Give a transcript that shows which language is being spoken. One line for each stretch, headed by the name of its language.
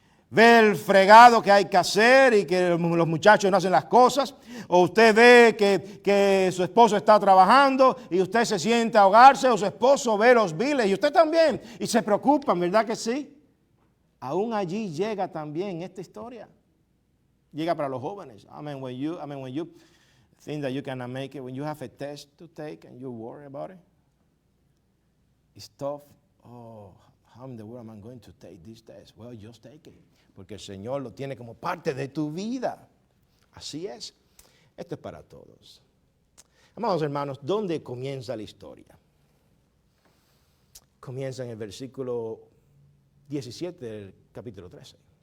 Spanish: Ve el fregado que hay que hacer y que los muchachos no hacen las cosas. O usted ve que su esposo está trabajando y usted se siente a ahogarse, o su esposo ve los biles y usted también. Y se preocupan, ¿verdad que sí? Aún allí llega también esta historia. Llega para los jóvenes.
English: When you think that you cannot make it, when you have a test to take and you worry about it, it's tough. Oh, how in the world am I going to take this test? Well, just take it.
Spanish: Porque el Señor lo tiene como parte de tu vida. Así es. Esto es para todos. Amados hermanos, ¿dónde comienza la historia? Comienza en el versículo 17 del capítulo 13.